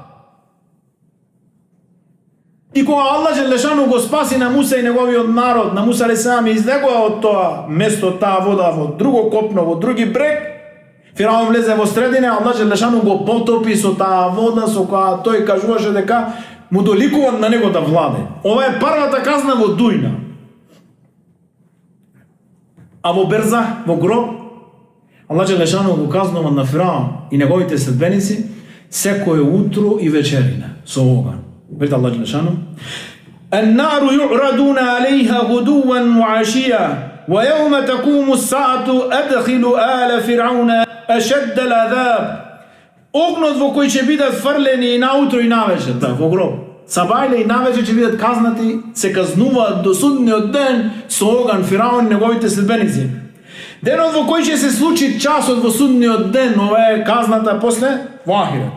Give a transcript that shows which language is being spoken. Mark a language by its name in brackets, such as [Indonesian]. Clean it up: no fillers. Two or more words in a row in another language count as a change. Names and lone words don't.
[Macedonian] И кога Аллах џелешану го спаси на Муса и неговиот народ, на Муса алейхиссалам, излегува од тоа место, таа вода во друго копно, во други брег, Фираун влезе во средина, Аллах џелешану го потопи со таа вода со која тој кажуваше дека му доликува на него да владе. Ова е првата казна во дујна. А во берзах, во гроб, Аллах џелешану го казнува на Фираун и неговите следбеници секое утро и вечерина со оган. Велите Аллах џелешану: [Arabic] النار يعرضون عليها غدوا وعشيا ويوم تقوم الساعة أدخل آل فرعون أشد العذاب. [Macedonian] Огнот во кој ќе бидат фрлени и наутро и навечер, во гроб. Сабајле и навечер ќе бидат казнати, се казнуваат до судниот ден со оган Фираун и неговите следбеници. Денот во кој ќе се случи часот во судниот ден, ова е казната после во ахирет.